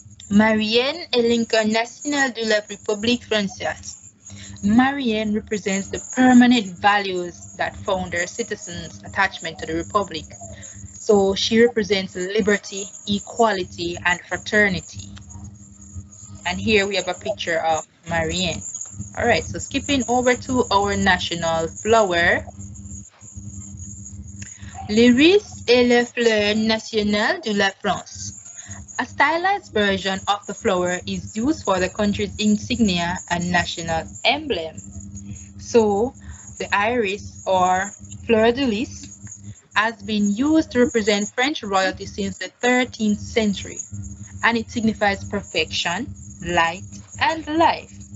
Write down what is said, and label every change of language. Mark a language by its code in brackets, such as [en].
[fr] Marianne est l'icône nationale de la République française. [en] Marianne represents the permanent values that found our citizens' attachment to the Republic. So she represents liberty, equality, and fraternity. And here we have a picture of Marianne. All right, so skipping over to our national flower. [fr] L'iris est la fleur nationale de la France. [en] A stylized version of the flower is used for the country's insignia and national emblem. So, the iris or fleur de lis has been used to represent French royalty since the 13th century, and it signifies perfection, light, and life.